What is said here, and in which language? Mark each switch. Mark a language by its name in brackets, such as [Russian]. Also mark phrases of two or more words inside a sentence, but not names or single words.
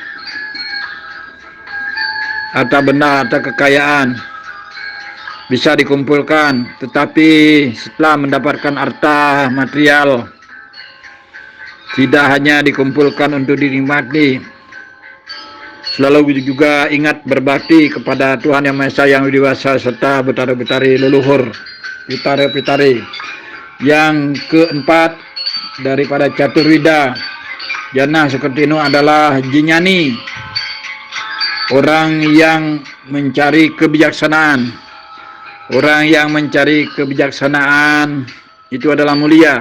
[Indonesian] harta benda atau kekayaan bisa dikumpulkan, tetapi setelah mendapatkan harta material tidak hanya dikumpulkan untuk dinikmati, selalu juga ingat berbakti kepada Tuhan Yang Maha Esa Yang Widiwasa serta betara-betari leluhur, pitara-pitari. Yang keempat daripada Caturwida Jana Sukertino adalah Jinyani, orang yang mencari kebijaksanaan. Orang yang mencari kebijaksanaan itu adalah mulia.